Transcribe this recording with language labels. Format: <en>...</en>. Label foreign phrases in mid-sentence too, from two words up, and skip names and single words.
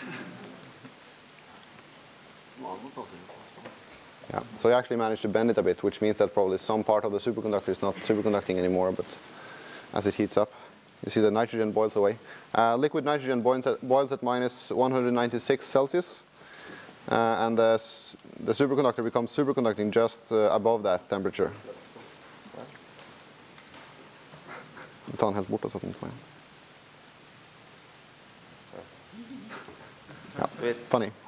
<en>Yeah, so you actually managed to bend it a bit, which means that probably some part of the superconductor is not superconducting anymore, but as it heats up, you see the nitrogen boils away. Liquid nitrogen boils at minus 196 Celsius, and the superconductor becomes superconducting just above that temperature.</en> <no>Ta den helt bort og sette den på igjen.</no> <en>Yeah, funny.</en>